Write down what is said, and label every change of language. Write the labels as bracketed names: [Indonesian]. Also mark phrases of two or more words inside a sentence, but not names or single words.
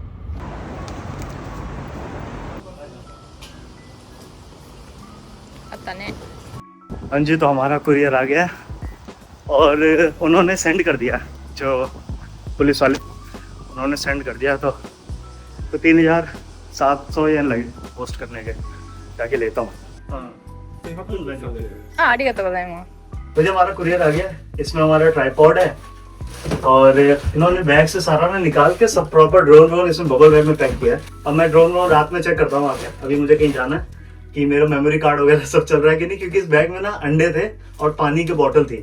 [Hindi] हाँ जी, तो हमारा कुरियर आ गया और उन्होंने सेंड कर दिया, जो पुलिस वाले उन्होंने सेंड कर दिया। तो 3,700 येन लगे पोस्ट करने के, जाके लेता हूँ। [Japanese] ありがとうございます。 [Hindi] तो जब हमारा कुरियर आ गया, इसमें हमारा ट्राइपॉड है और इन्होंने बैग से सारा ना निकाल के सब प्रॉपर ड्रोन इसमें [English] bubble bag [Hindi] में पैक किया है। अब मैं ड्रोन रात में चेक करता हूँ आके। अभी मुझे कहीं जाना है कि मेरा [English] memory card [Hindi] वगैरह सब चल रहा है कि नहीं, क्योंकि इस बैग में ना अंडे थे और पानी की बोतल थी।